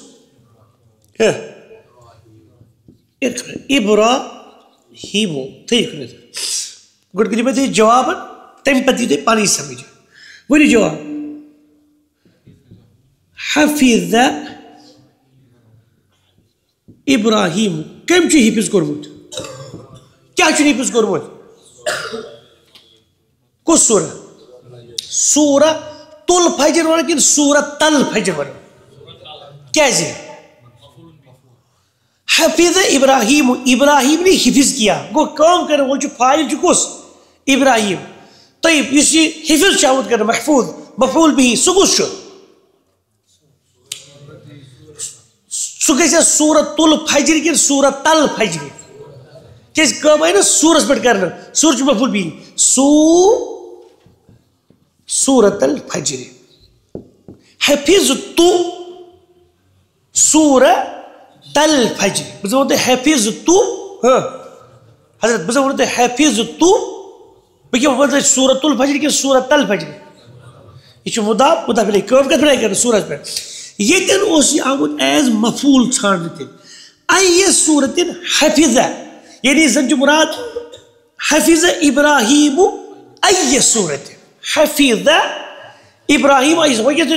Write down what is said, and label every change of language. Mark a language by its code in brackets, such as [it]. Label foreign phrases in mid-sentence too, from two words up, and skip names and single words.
[ks] ابراہیمو تھٲیِو گۄڈٕ کٔرِو مےٚ تُہۍ جوابن تَمہِ پتہٕ یی تۄہہِ پانے سمجھ ؤنِو جواب حفیظہ ابراہیمو کٔمۍ چھُ حِفظ کوٚرمُت کیٛاہ چھُن حِفظ کوٚرمُت کُس سوٗرہ سوٗرہ تُل فجر وَنان کِنہٕ سوٗرہ تل فجر وَنان کیٛازِ حفیظ ابراہیم [ur] ابراہیم نے حفظ کیا [ks] گوٚو کٲم کرن وول چھُ فاعل چھُ کُس ابراہیم طیب یُس یہِ حفظ چھُ آمُت کرنہٕ محفوظ [ar] مفعول بِہی [ks] سُہ کُس چھُ سُہ گژھِ سوٗرہ تُل فجر کِنہٕ سوٗرہ تل فجر کیٛازِ کٲم آیہِ نہ سوٗرس پٮ۪ٹھ کرنہٕ سوٗر چھُ [ar] مفعول بِہی [ks] سوٗرۃ الفجر [ar] حفظت سوٗرہ تل فجر [ks] بہٕ زن وَنہٕ تۄہہِ حفظت حضرت بہٕ زن وَنہٕ تۄہہِ حفظت بہٕ کیٛاہ وَنہٕ تۄہہِ سوٗرۃ الفجر کِنہٕ سوٗرہ تل فجر یہِ چھُ [ar] مُضاف مُضاف الیہ [ks] کٲم کتھ پٮ۪ٹھ آیہِ کرنہٕ سوٗرس پٮ۪ٹھ ییٚتٮ۪ن اوس یہِ آمُت ایز مفعوٗل ژھانڈنہٕ تہِ ایہ صوٗرتن حفظہ یعنی زن چھُ مُراد [ar] حفظ ابراہیم [ks] ایہ صوٗرتن حفظہ ابراہیم وۄنۍ کیٛاہ